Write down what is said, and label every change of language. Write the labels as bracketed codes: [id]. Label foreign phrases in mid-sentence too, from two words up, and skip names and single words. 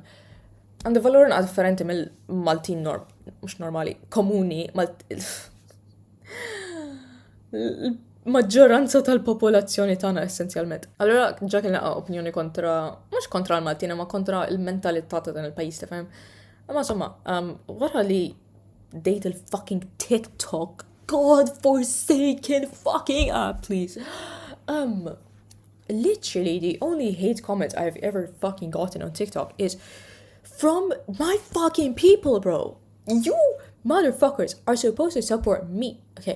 [mt] Għandi valurina differenti mill-Maltin mhux normali, komuni, maġġoranza tal-popolazzjoni tagħna essenzjalment. Allura ġa kien naqa' opinjoni kontra, mhux kontra l-Maltin, ma kontra l-mentalità ta' dan il-pajjiż tifhem. Imma insomma, wara li dejt il-fucking TikTok, [en] God forsaken fucking please. Literally the only hate comment I've ever fucking gotten on TikTok is from my fucking people, bro. You motherfuckers are supposed to support me, okay?